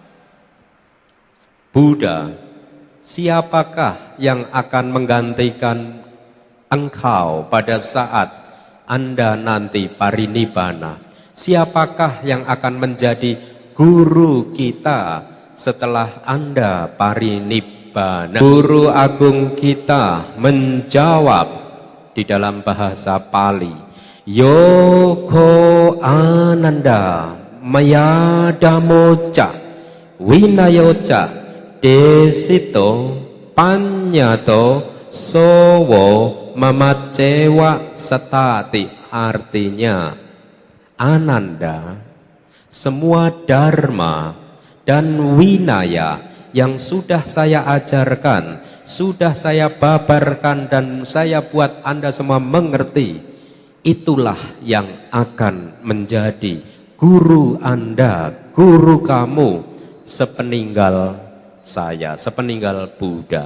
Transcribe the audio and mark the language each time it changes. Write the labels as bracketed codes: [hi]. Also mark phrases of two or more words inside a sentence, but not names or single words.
[id] "Buddha, siapakah yang akan menggantikan engkau pada saat Anda nanti parinibbana? Siapakah yang akan menjadi guru kita setelah Anda parinibbana?" Guru agung kita menjawab di dalam bahasa Pali, [pi] "Yoko Ananda mayadamoca winayoca desito panyato sowo mamacewa setati." [id] Artinya, Ananda, semua Dharma dan Winaya yang sudah saya ajarkan, sudah saya babarkan dan saya buat Anda semua mengerti, itulah yang akan menjadi guru Anda, guru kamu sepeninggal saya, sepeninggal Buddha.